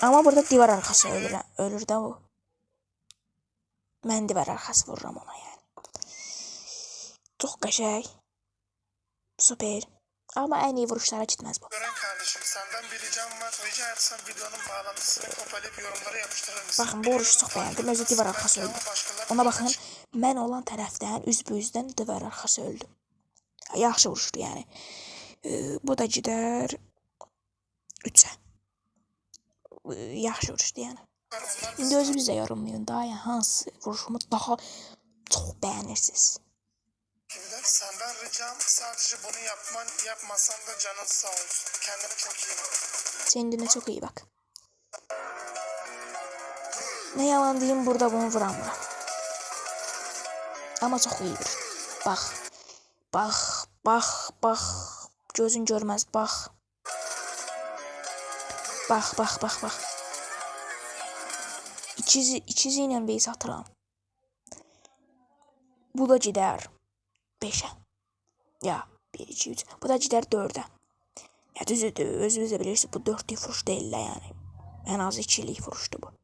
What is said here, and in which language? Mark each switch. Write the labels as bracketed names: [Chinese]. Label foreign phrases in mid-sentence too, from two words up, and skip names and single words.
[Turkish] Ama burada divar arkası ölür de o. Ben divar arkası vururum ona yani. [Azerbaijani] Çok qəşəng. Süper. [Turkish] Ama en iyi vuruşlara gitmez bu. Gören kardeşim senden bir ricam var. Rica etsem videonun bağlantısını kopalayıp yorumlara yapıştırır mısın? Bakın bu vuruşu çok beğendim. Özü divar arkası öldü. Ona bakın. [Azerbaijani] Mən olan tərəfdən üzbüyüzdən divar arkası öldü. Yaxşı vuruşdu yani. [Turkish] Bu da gider [Azerbaijani] 3'ə. Yaxşı vuruşdu yani. İndi özünüz də yorumlayın daha yani hansı vuruşumu daha [Turkish] çok beğenirsiniz. Senden ricam sadece bunu yapmasan da canın sağ olsun. Kendine çok iyi bak. Kendine çok iyi bak. Ne yalan diyeyim burada bunu vuramıram. Ama çok iyi vurur. Bak. Bak. Bak. Bak. Gözün görmez. Bak. Bak. Bak. Bak. Bak. [Azerbaijani] İkizi ilə base atıram. [Turkish] Bu da gider 5'ə. Ya 1, 2, 3. Bu da gider 4'ə. [Azerbaijani] Ya düzdür, özünüz də bilirsiniz bu 4'lük vuruş deyil də yəni. En az 2'lik vuruşdu bu.